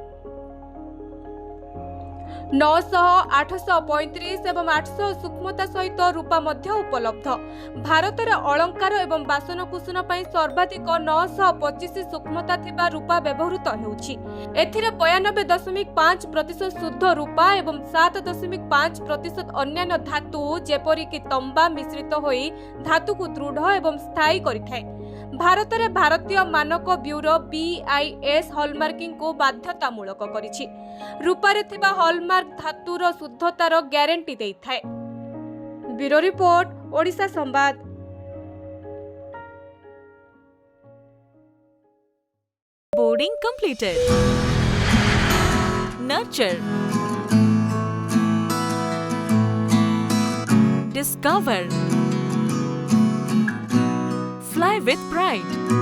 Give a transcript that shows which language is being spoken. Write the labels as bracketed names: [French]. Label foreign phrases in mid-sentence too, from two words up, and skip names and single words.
[Odia] 900, 835 ଏବଂ 800 ସୂକ୍ଷ୍ମତା ସହିତ ରୂପା ମଧ୍ୟ ଉପଲବ୍ଧ। ଭାରତର ଅଳଙ୍କାର ଏବଂ ବାସନକୁସନ ପାଇଁ ସର୍ବାଧିକ 925 ସୂକ୍ଷ୍ମତା ଥିବା ରୂପା ବ୍ୟବହୃତ ହେଉଛି। ଏଥିରେ 92.5% ଶୁଦ୍ଧ ରୂପା ଏବଂ 7.5% ଅନ୍ୟାନ୍ୟ ଧାତୁ ଯେପରି କି ତମ୍ବା ମିଶ୍ରିତ ହୋଇ ଧାତୁ କୁ ଦୃଢ଼ ଏବଂ ସ୍ଥାୟୀ କରିଥାଏ। ଭାରତ ରେ ଭାରତୀୟ ମାନକ ବ୍ୟୁରୋ BIS ହଲମାର୍କିଂ କୁ ବାଧ୍ୟତାମୂଳକ କରିଛି। ରୂପାରେ ଥିବା ହଲମାର୍କ ଧାତୁର ଶୁଦ୍ଧତାର ଗ୍ୟାରେଣ୍ଟି ଦେଇଥାଏ। ବ୍ୟୁରୋ ରିପୋର୍ଟ, ଓଡ଼ିଶା ସମ୍ବାଦ। [English] Boarding completed. Nurture. Discover. Fly with pride.